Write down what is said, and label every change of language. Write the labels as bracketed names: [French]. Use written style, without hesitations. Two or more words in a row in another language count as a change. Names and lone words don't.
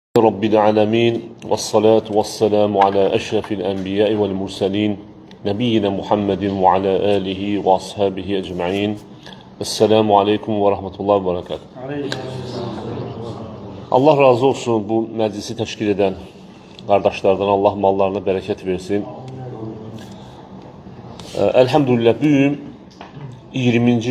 [Arabic] رب العالمين والصلاة والسلام على أشرف الأنبياء والمرسلين نبينا محمد وعلى آله وأصحابه أجمعين. السلام عليكم ورحمة الله وبركاته. [Azerbaijani] Allah razı olsun bu məclisi təşkil edən qardaşlardan. Allah mallarına bərəkət versin. Elhamdülillah bugün 20.